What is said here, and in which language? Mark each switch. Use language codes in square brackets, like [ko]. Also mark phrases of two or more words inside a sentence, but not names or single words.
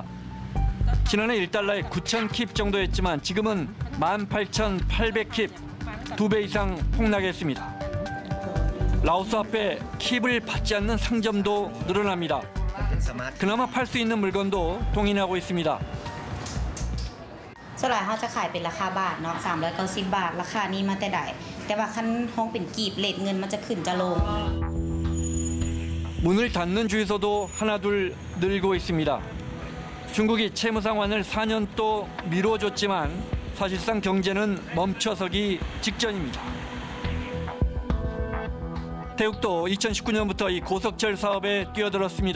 [ko] 지난해 1달러에 9,000킵 정도였지만 지금은 18,800킵, 2배 이상 폭락했습니다. 라오스 화폐 킵을 받지 않는 상점도 늘어납니다. 그나마 팔 수 있는 물건도 동인하고 있습니다. [lo] ສ່ວນໃຫຍ່ເຂົາຈະຂາຍເປັນລາຄາບາດເນາະ390 ບາດລາຄານີ້ມາແຕ່ໃດແຕ່ວ່າຄັນຫ້ອງເປັນກີບເຣດເງິນມັນຈະຂຶ້ນຈະລົງ [ko] 문을 닫는 주유소도 하나둘 늘고 있습니다. 중국이 채무 상환을 4년 또 미뤄줬지만 사실상 경제는 멈춰서기 직전입니다. 태국도 2019년부터 이 고속철 사업에 뛰어들었습니다.